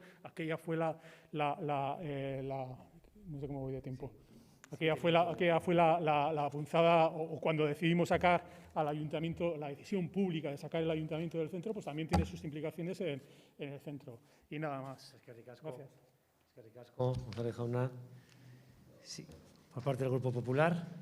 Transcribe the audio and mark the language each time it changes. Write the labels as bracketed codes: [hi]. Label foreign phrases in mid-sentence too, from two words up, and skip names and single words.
[es] Aquella fue no sé cómo voy de tiempo. Aquella fue la punzada, o cuando decidimos sacar al ayuntamiento, la decisión pública de sacar el ayuntamiento del centro, pues también tiene sus implicaciones en el centro. Y nada más. Gracias. [eu] Eskerrik asko, González jauna. [es] Sí, por parte del Grupo Popular.